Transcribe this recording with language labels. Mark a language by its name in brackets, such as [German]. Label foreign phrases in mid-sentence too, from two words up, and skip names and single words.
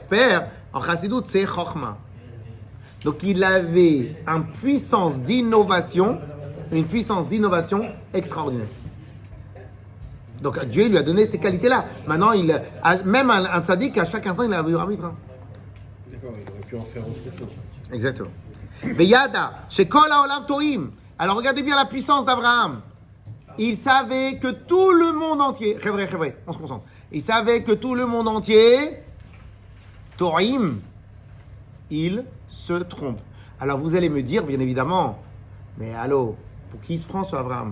[French] Père, en Chassidut, c'est Chokhmah. Donc il avait une puissance d'innovation extraordinaire. Donc Dieu lui a donné ces qualités-là. Maintenant, même un tzaddik, à chaque instant, il a un libre arbitre. D'accord, il aurait pu en faire autre chose. Exactement. [Hebrew] וידע שכל העולם טועים. [French] Alors regardez bien la puissance d'Abraham. Il savait que tout le monde entier, vrai, on se concentre. Il savait que tout le monde entier, toim, il se trompe. Alors vous allez me dire, bien évidemment, mais allô, pour qui il se prend ce Abraham?